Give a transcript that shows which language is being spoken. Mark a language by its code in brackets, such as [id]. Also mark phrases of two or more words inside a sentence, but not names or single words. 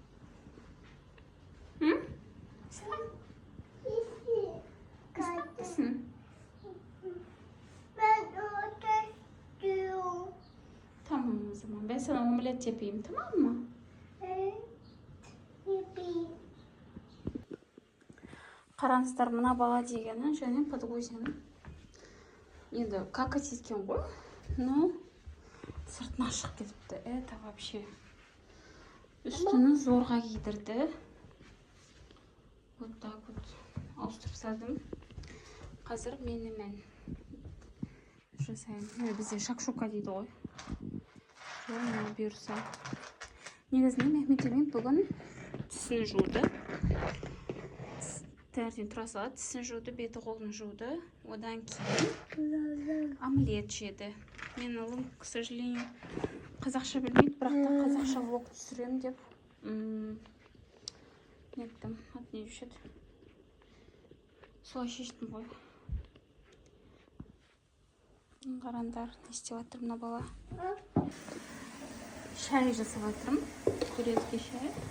[tr] Hı? İster misin? Ben orada istiyorum. Tamam o zaman. Ben sana omelet yapayım, tamam mı? Evet. Yapayım. [kk] Қараңыздар, мына бала дегені және подгузин. Енді какать еткен ғой, но сыртына шығып кетіпті. [ru] Это вообще. [kk] Үстіні зорға кидірді. [ru] Вот так вот [kk] ауыстырып салдым. Қазір мен жасаймын. Бізде шакшука дейді ғой. Мына бұйырса. Негізінен Мехметемин бүгін тісін жуды. Таңертең тұра салады, тісін жуды, беті қолын жуды. Одан кейін омлет жеді. Мен ұлым, [ru] к сожалению, [kk] қазақша білмейді, бірақ та қазақша влог түсірем деп неттім. Ат не деуші еді? Солай шештім ғой. Қараңдар, не істеп жатыр мына бала. Шай жасап жатырмын. Турецкий шай.